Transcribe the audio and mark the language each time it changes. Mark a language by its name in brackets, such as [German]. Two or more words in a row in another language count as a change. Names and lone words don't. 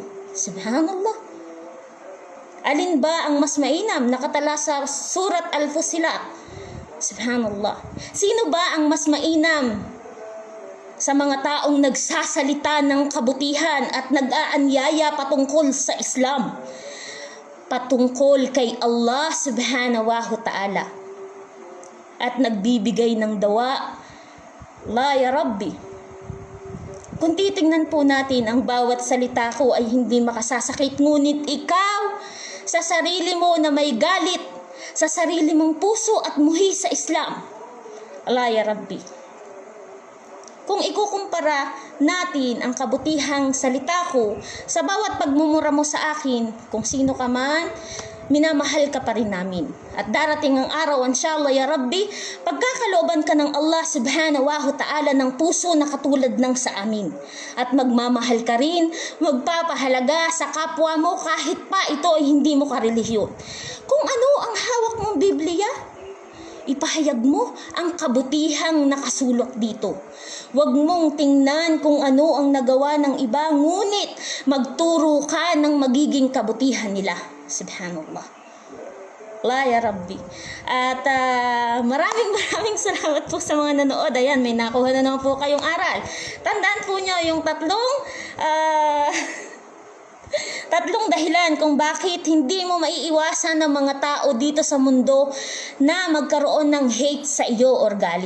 [Filipino] Subhanallah. Alin ba ang mas mainam? Nakatala sa Surat Al-Fussilat. Subhanallah. Sino ba ang mas mainam sa mga taong nagsasalita ng kabutihan at nag-aanyaya patungkol sa Islam, patungkol kay Allah [Arabic] سبحانه وتعالى, [Filipino] at nagbibigay ng dawa? [Arabic] لا يا ربي. [Filipino] Kung titingnan po natin, ang bawat salita ko ay hindi makasasakit, ngunit ikaw sa sarili mo na may galit sa sarili mong puso at muhi sa Islam. [Arabic] لا يا ربي. [Filipino] Kung ikukumpara natin ang kabutihang salita ko sa bawat pagmumura mo sa akin, kung sino ka man, minamahal ka pa rin namin. At darating ang araw, [Arabic] إن شاء الله يا ربي, [Filipino] pagkakalooban ka ng Allah [Arabic] سبحانه وتعالى [Filipino] ng puso na katulad ng sa amin. At magmamahal ka rin, magpapahalaga sa kapwa mo kahit pa ito ay hindi mo karelihiyon. Kung ano ang hawak mong Biblia, ipahayag mo ang kabutihang nakasulot dito. Huwag mong tingnan kung ano ang nagawa ng iba, ngunit magturo ka ng magiging kabutihan nila. [Arabic] سبحان الله. لا يا ربي. [Filipino] At maraming salamat po sa mga nanood. Ayan, may nakuha na naman po kayong aral. Tandaan po nyo yung tatlong dahilan kung bakit hindi mo maiiwasan ng mga tao dito sa mundo na magkaroon ng hate sa iyo or galit.